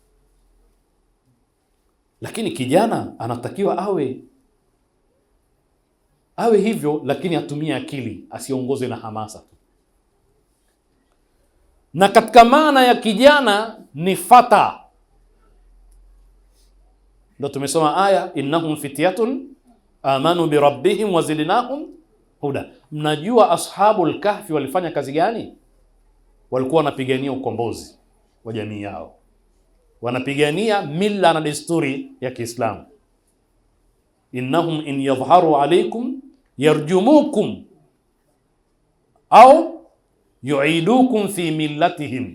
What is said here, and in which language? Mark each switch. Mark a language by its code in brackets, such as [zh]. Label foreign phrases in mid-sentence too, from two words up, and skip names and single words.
[sw] Lakini kijana anatakiwa awe hivyo, lakini atumie akili, asiongozwe na hamasa tu. Na katika maana ya kijana ni fata. Ndio tumesoma aya, [ar] إنهم فتية آمنوا بربهم وزدناهم هدى. [sw] Mnajua ashabul kahfi walifanya kazi gani? Walikuwa wanapigania ukombozi wa jamii yao, wanapigania mila na desturi ya Kiislamu. [ar] إنهم إن يظهروا عليكم يرجموكم أو يعيدوكم في ملتهم.